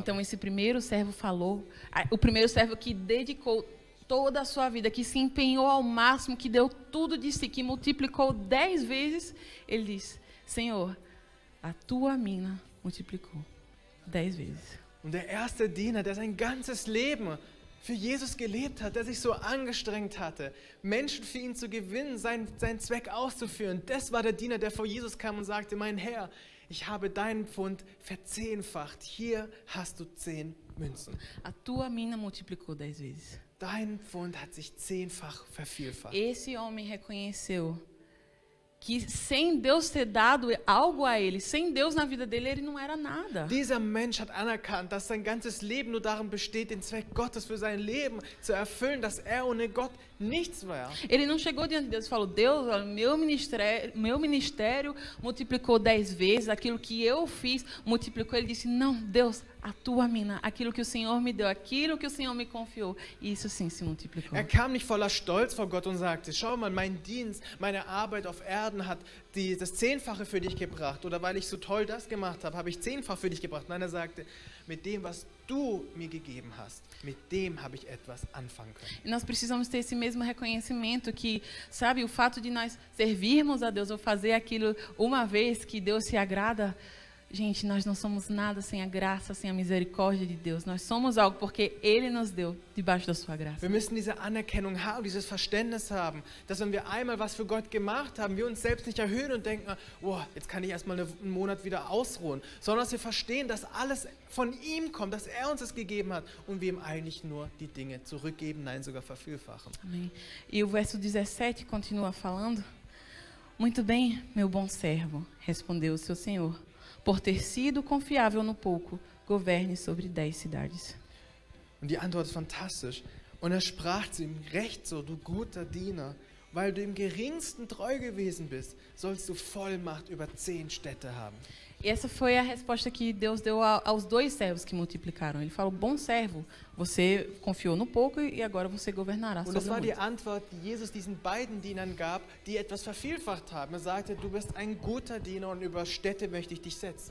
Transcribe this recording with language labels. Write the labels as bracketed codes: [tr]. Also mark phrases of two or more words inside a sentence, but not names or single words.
[pt] Então esse primeiro servo falou, o primeiro servo que dedicou toda a sua vida, que se empenhou ao máximo, que deu tudo de si, que multiplicou 10 vezes, ele diz: Senhor, a tua mina multiplicou 10 vezes. [de] Und der erste Diener, der sein ganzes Leben für Jesus gelebt hat, der sich so angestrengt hatte, Menschen für ihn zu gewinnen, seinen Zweck auszuführen, das war der Diener, der vor Jesus kam und sagte: Mein Herr, ich habe deinen Pfund verzehnfacht, hier hast du 10 Münzen. [pt] A tua mina multiplicou 10 vezes. [de] Dein Pfund hat sich 10-fach vervielfacht. [pt] Esse homem reconheceu que sem Deus ter dado algo a ele, sem Deus na vida dele, ele não era nada. [de] Dieser Mensch hat anerkannt, dass sein ganzes Leben nur darin besteht, den Zweck Gottes für sein Leben zu erfüllen, dass er ohne Gott nichts war. [pt] Ele não chegou diante de Deus e falou: Deus, meu ministério multiplicou 10 vezes, aquilo que eu fiz multiplicou. Ele disse: não, Deus, a tua mina, aquilo que o Senhor me deu, aquilo que o Senhor me confiou, isso sim se multiplicou. [de] Er kam nicht voller Stolz vor Gott und sagte: Schau mal, mein Dienst, meine Arbeit auf Erden hat das 10-fache für dich gebracht. Oder weil ich so toll das gemacht habe, habe ich 10-fach für dich gebracht. Nein, er sagte: Mit dem, was du mir gegeben hast, mit dem habe ich etwas anfangen können. [pt] E nós precisamos ter esse mesmo reconhecimento que, sabe, o fato de nós servirmos a Deus ou fazer aquilo uma vez que Deus se agrada. Gente, nós não somos nada sem a graça, sem a misericórdia de Deus. Nós somos algo porque Ele nos deu debaixo da sua graça. [de] Wir müssen diese Anerkennung haben, dieses Verständnis haben, dass wenn wir einmal was für Gott gemacht haben, wir uns selbst nicht erhöhen und denken: oh, jetzt kann ich erstmal einen Monat wieder ausruhen, sondern dass wir verstehen, dass alles von ihm kommt, dass er uns es gegeben hat und wir ihm eigentlich nur die Dinge zurückgeben, nein, sogar vervielfachen. [pt] Amém. E o verso 17 continua falando: Muito bem, meu bom servo, respondeu o seu senhor. Por ter sido confiável no pouco, governe sobre 10 cidades. [de] Und die Antwort ist fantastisch. Und er sprach zu ihm: Recht so, du guter Diener, weil du im geringsten treu gewesen bist, sollst du Vollmacht über 10 Städte haben. [pt] E essa foi a resposta que Deus deu aos 2 servos que multiplicaram. Ele falou: bom servo, você confiou no pouco e agora você governará [de] Und [pt] sobre [de] das war die [pt] muito. [de] Antwort, die Jesus diesen beiden Dienern gab, die etwas vervielfacht haben. Er sagte: Du bist ein guter Diener und über Städte möchte ich dich setzen.